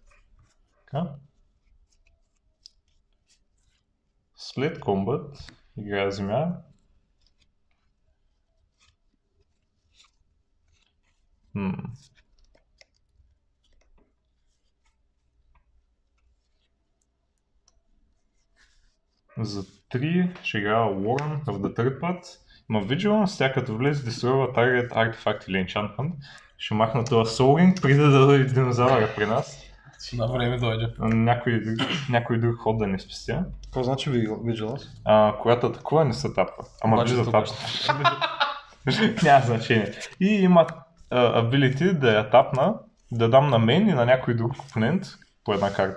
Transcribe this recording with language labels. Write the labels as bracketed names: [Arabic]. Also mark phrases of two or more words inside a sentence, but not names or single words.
[Bulgarian] Така. След комбат играя земя. За 3 ще играя Warren в [English] the third part. [Bulgarian] Има Vigilance, тя като влезе дестройва [English] target artifact [Bulgarian] или enchantment. Ще махна това Soul Ring, преди да дойде динозавъра при нас. На време дойде. Някой друг ход да не спестя. Какво значи Vigilance? Когато атакува не се тапва. Ама влиза тапва. Няма значение. И има ability да я тапна, да дам на мен и на някой друг опонент по една карта.